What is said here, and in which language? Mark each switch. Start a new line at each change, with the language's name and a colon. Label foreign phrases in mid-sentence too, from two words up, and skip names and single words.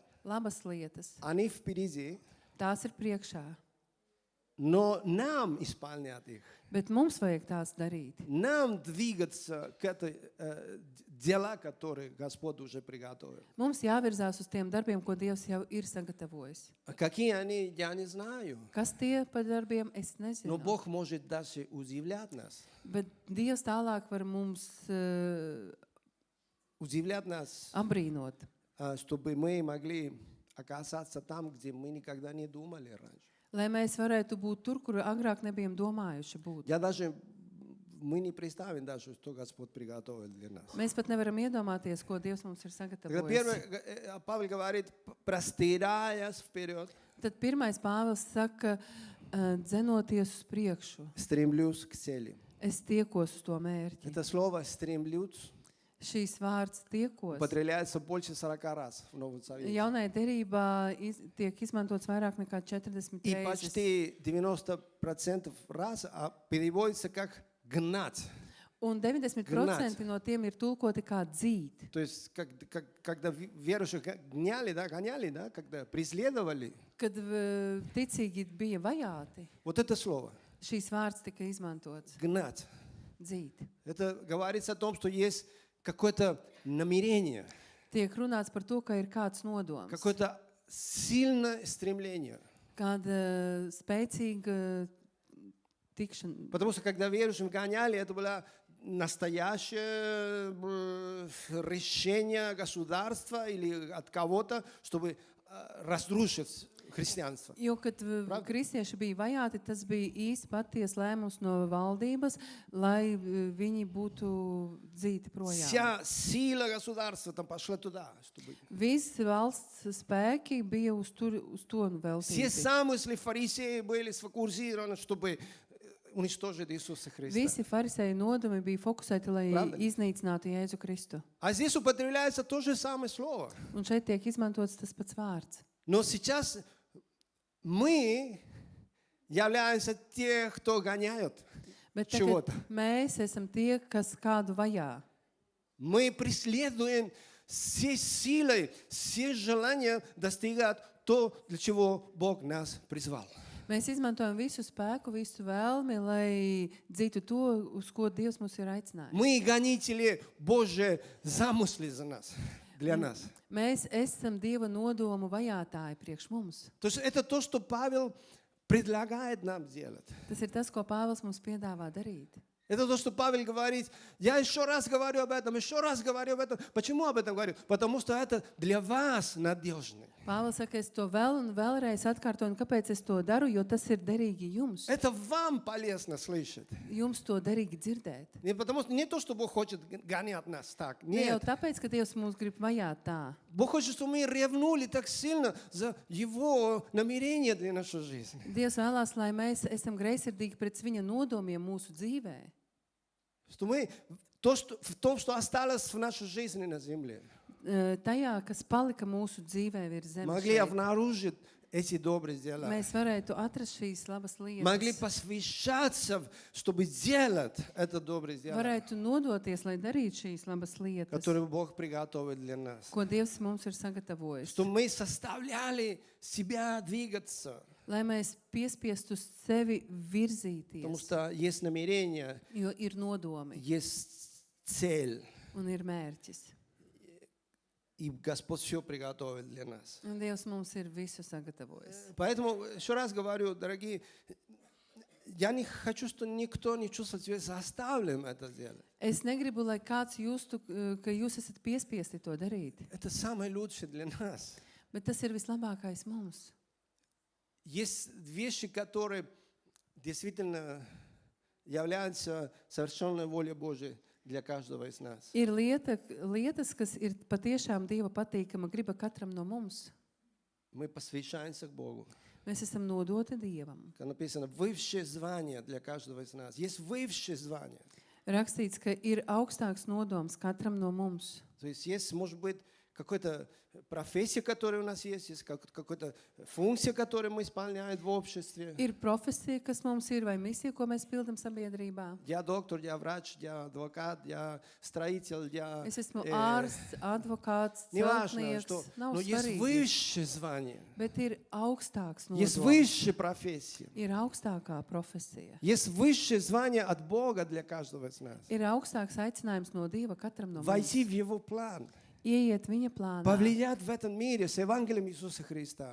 Latvian: labas lietas.
Russian: они впереди,
Latvian: Tās ir priekšā,
Russian: но нам исполнять их.
Latvian: bet mums vajag tās darīt.
Russian: Нам двигаться к этой дела, которые Господь уже приготовил.
Latvian: Mums jāvirzās uz tiem darbiem, ko Dievs jau ir sagatavojis.
Russian: А какие они, я не знаю.
Latvian: Kas tie par darbiem, es
Russian: Но
Latvian: nezinu.
Russian: Бог может даже удивлять нас.
Latvian: Bet Dievs tālāk var mums
Russian: Удивлять нас,
Latvian: apbrīnot,
Russian: чтобы мы могли оказаться там, где мы никогда не думали раньше.
Latvian: lai mēs varētu būt tur, kur agrāk nebijām domājuši būt.
Russian: Мы не представим даже, что Господь приготовил для нас.
Latvian: Mēs pat nevaram iedomāties, ko Dievs mums ir
Russian: Тогда
Latvian: sagatavojis.
Russian: первое, Павел говорит, простираясь вперед,
Latvian: Tad pirmais Pāvils saka, dzenoties uz priekšu.
Russian: стремлюсь к цели.
Latvian: Es tiekos uz to mērķi.
Russian: Это слово «стремлюсь»
Latvian: Šīs vārds tiekos.
Russian: употребляется больше 40 раз в Новом Завете.
Latvian: Jaunajā derībā tiek izmantots vairāk nekā 40
Russian: И
Latvian: reizes.
Russian: почти 90% раз переводится как гнать.
Latvian: Un 90% no tiem ir tulkoti kā dzīt.
Russian: То есть, когда верующих гоняли, да, когда преследовали,
Latvian: Kad ticīgi bija vajāti,
Russian: вот это слово,
Latvian: šīs vārds tika izmantots
Russian: гнать,
Latvian: dzīt.
Russian: это говорится о том, что есть какое-то намерение,
Latvian: Tiek runāts par to, ka ir kāds nodoms,
Russian: какое-то сильное стремление.
Latvian: kāda spēcīga tikšana.
Russian: Потому что когда верующим гоняли, это было настоящее решение государства или от кого-то, чтобы разрушить христианство.
Latvian: Jo, kad kristieši bija vajāti, tas bija īsti paties lēmums no valdības, lai viņi būtu dzīti projām.
Russian: Вся сила государства там пошла туда, чтобы...
Latvian: Visi valsts spēki bija uz to
Russian: Все
Latvian: veltīti.
Russian: замыслы фарисеев были сфокусированы, чтобы уничтожить Иисуса Христа.
Latvian: Visi farisēju nodomi bija fokusēti, lai
Russian: Правда?
Latvian: iznīcinātu Jēzu Kristu.
Russian: А здесь употребляется то же самое слово.
Latvian: Un šeit tiek izmantots tas pats vārds.
Russian: Но сейчас мы являемся те, кто гоняют
Latvian: Bet
Russian: чего-то.
Latvian: tagad mēs esam tie, kas kādu vajā.
Russian: Мы преследуем всей силой, все желания достигать то, для чего Бог нас призвал.
Latvian: Mēs izmantojam visu spēku, visu vēlmi, lai dzītu to, uz ko Dievs mūs ir aicinājis.
Russian: Мы гонители Божьи замысли за нас, для нас.
Latvian: Mēs esam Dieva nodomu vajātāji priekš mums.
Russian: То есть это то, что Павел предлагает нам делать.
Latvian: Tas ir tas, ko Pāvils mums piedāvā darīt.
Russian: Это то, что Павел говорит. Я еще раз говорю об этом, еще раз говорю об этом. Почему об этом говорю? Потому что это для вас надежно.
Latvian: Pāvils saka, es to vēl un vēlreiz atkārtoju, un kāpēc es to daru, jo tas ir derīgi jums.
Russian: Это вам полезно слышать.
Latvian: Jums to derīgi dzirdēt.
Russian: Не потому что не то, что Бог хочет гонять нас так.
Latvian: Ne jau
Russian: Нет.
Latvian: tāpēc, ka Dievs mūs grib vajāt tā,
Russian: Бог хочет, чтобы мы ревнули так сильно за Его намерение для нашей жизни.
Latvian: Dievs vēlās, lai mēs esam greizsirdīgi pret viņa nodomiem mūsu dzīvē.
Russian: Что мы в том, что осталось в нашей жизни на земле,
Latvian: Tajā, kas palika mūsu dzīvē virs zemes,
Russian: могли
Latvian: šeit,
Russian: обнаружить эти добрые дела.
Latvian: mēs varētu atrast šīs labas
Russian: Могли
Latvian: lietas,
Russian: посвящаться, чтобы делать это добрые дела,
Latvian: varētu nodoties, lai darītu šīs labas lietas,
Russian: которые Бог приготовил для нас.
Latvian: ko Dievs mums ir sagatavojis.
Russian: Что мы составляли себя двигаться.
Latvian: Lai mēs piespiestu sevi
Russian: Потому
Latvian: virzīties,
Russian: что есть намерение,
Latvian: jo ir nodomi
Russian: есть цель.
Latvian: un ir mērķis.
Russian: И Господь все приготовил для нас.
Latvian: Un Dievs mums ir visu sagatavojis.
Russian: Поэтому еще раз говорю, дорогие, я не хочу, чтобы никто не чувствовал себя заставленным это делать.
Latvian: Es negribu, lai kāds justu, ka jūs esat piespiesti to darīt,
Russian: Это самое лучшее для нас.
Latvian: bet tas ir vislabākais mums.
Russian: Есть вещи, которые действительно являются совершенной волей Божией для каждого из нас.
Latvian: Ir lietas, kas ir patiešām Dieva patīkama griba katram no mums.
Russian: Мы посвящаемся к Богу.
Latvian: Mēs esam nodoti Dievam.
Russian: Как написано, высшее звание для каждого из нас. Есть высшее звание.
Latvian: Rakstīts, ka ir augstāks nodoms katram no mums.
Russian: То есть, может быть, какая-то профессия, которая у нас есть какая-то функция, которую мы исполняем в обществе.
Latvian: Ir profesija, kas mums ir, vai misija, ko mēs pildam sabiedrībā.
Russian: Я доктор, я врач, я адвокат, я строитель, я...
Latvian: Es esmu ārsts, advokāts,
Russian: Неважно,
Latvian: celtnieks.
Russian: что...
Latvian: Nav
Russian: Но есть
Latvian: svarīgi.
Russian: высшее звание.
Latvian: Bet ir augstāks
Russian: Есть
Latvian: nodoms.
Russian: высшая профессия.
Latvian: Ir augstākā profesija.
Russian: Есть высшее звание от Бога для каждого из нас.
Latvian: Ir augstāks aicinājums no Dieva katram no mums.
Russian: Войти в Его план.
Latvian: Ieiet viņa plānā.
Russian: Повлиять в этом мире с Евангелием Иисуса Христа.